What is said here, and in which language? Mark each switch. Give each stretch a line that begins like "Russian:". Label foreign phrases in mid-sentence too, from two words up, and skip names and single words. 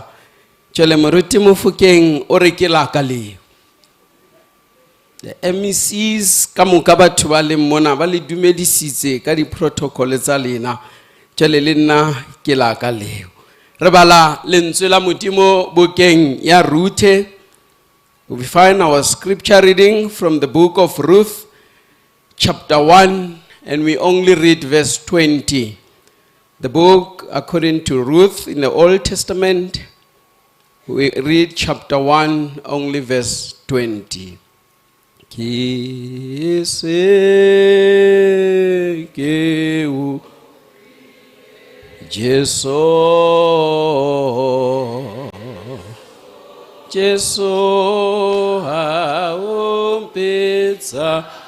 Southern Sotho: Jwale moruti Mofokeng o re ke la ka leo.
English: The MECs
Southern Sotho: ka moka batho ba le mona ba le dumedisitse ka di protocol tsa lena. Jwale le nna ke la ka leo. Re bala lentswe la modimo bukeng ya Ruthe.
English: We find our scripture reading from the book of Ruth, chapter 1, and we only read verse 20. The book, according to Ruth, in the Old Testament, we read chapter 1, only verse 20. Kiseu Jesu haumpitsa